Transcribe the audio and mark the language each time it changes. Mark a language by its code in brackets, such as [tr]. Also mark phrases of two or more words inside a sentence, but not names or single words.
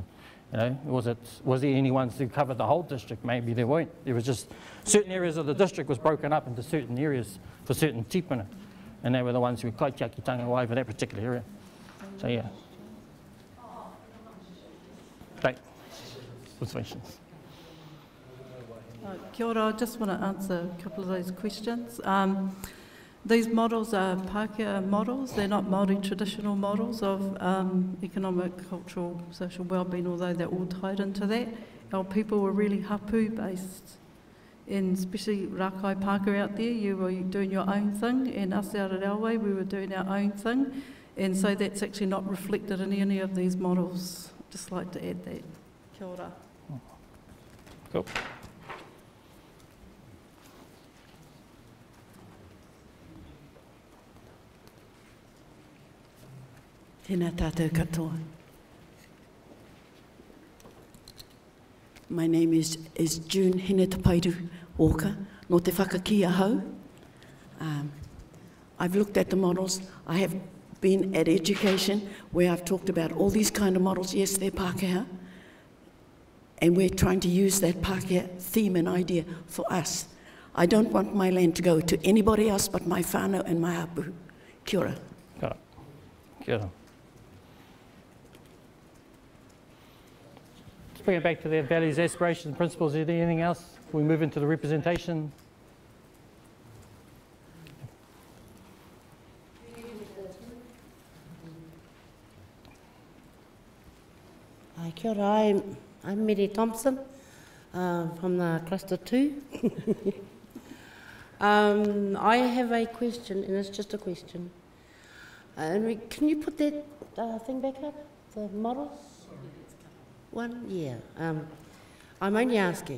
[en] You know, was there any ones who covered the whole district? Maybe there weren't. There was just certain areas of the district was broken up into certain areas for certain tipuna, and they were the ones who were kaitiaki over that particular area. So yeah. Great. Questions. [mi] Kia ora, [en] I just want to answer a couple of those questions. These models are Pākehā models, they're not Māori traditional models of economic, cultural, social wellbeing, although they're all tied into that. Our people were really hapu based, and especially Rakai Pākehā out there, you were doing your own thing, and us out at our way, we were doing our own thing, and so that's actually not reflected in any of these models. Just like to add that. [mi] Kia ora. [en] Cool. [mi] Tēnā tātou katoa. [en] My name is June Hine Tapairu oka, [mi] no te whakakia hau. [en] I've looked at the models. I have been at education where I've talked about all these kind of models. Yes, they're Pākehā. And we're trying to use that Pākehā theme and idea for us. I don't want my land to go to anybody else but my whānau and my hapu. [mi] Kia ora. Kia ora. Kia ora. [en] Let's bring it back to their values, aspirations, and principles. Is there anything else? We move into the representation. [mi] Kia ora, [en] I'm Mary Thompson from the Cluster 2. I have a question, and it's just a question. Can you put that thing back up, the models? One? Yeah. I'm only asking.